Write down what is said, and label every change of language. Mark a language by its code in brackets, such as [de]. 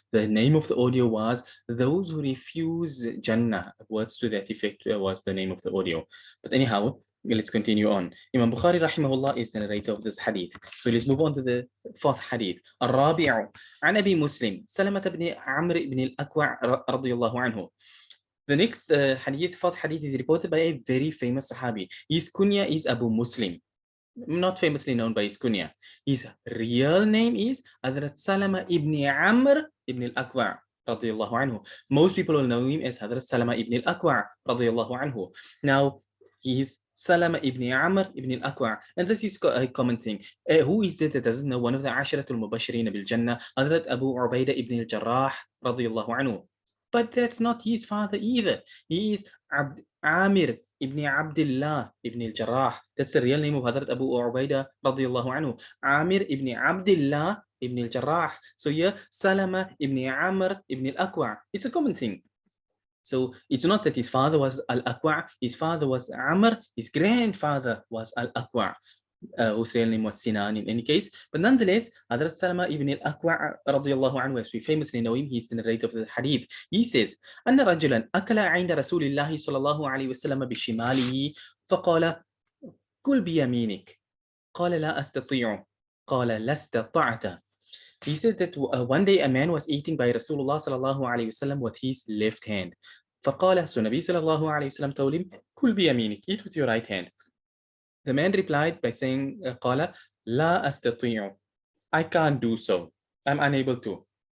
[en] The name of the audio was Those Who Refuse Jannah. Words to that effect was the name of the audio. But anyhow, let's continue on. Imam Bukhari rahimahullah is the narrator of this hadith. So let's move on to the fourth hadith. [ar] الرابع عن أبي مسلم سلمة بن عمرو بن الأكوع رضي الله عنه. [en] The next fourth hadith is reported by a very famous Sahabi. His kunya is Abu Muslim. Not famously known by his kunya. His real name is Hazrat Salama ibn Amr ibn al-Akwa' radiyallahu anhu. Most people will know him as Hazrat Salama ibn al-Akwa' radiyallahu anhu. Now, he is Salama ibn Amr ibn al-Akwa', and this is a common thing. Who is it that doesn't know one of the Asharatul Mubashirin bil Jannah, Hazrat Abu Ubaidah ibn al-Jarrah radiyallahu anhu? But that's not his father either. He is Amir ibn Abdullah ibn al-Jarrah. That's the real name of Hazrat Abu Ubaidah radiyallahu anhu. Amir ibn Abdullah ibn al-Jarrah. So here, Salama ibn Amr ibn al-Akwa'. It's a common thing. So it's not that his father was al-Akwa', his father was Amr, his grandfather was al-Akwa'. Whose real name was Sinan in any case. But nonetheless, Hazrat Salama ibn al-Akwa' radiyallahu anhu, as we famously know him, he's the narrator of the hadith. [ar] He says, أن رجلا أكل عند رسول الله صلى الله عليه وسلم بشماله فقال كل بيمينك قال لا أستطيع قال لا استطعت. [en] He said that one day a man was eating by Rasulullah sallallahu alayhi wasallam with his left hand. فقال, so Nabi sallallahu alayhi wasallam told him, [ar] كل بيمينك, [en] eat with your right hand. The man replied by saying, [ar] قال لا أستطيع, [en] I can't do so, I'm unable to.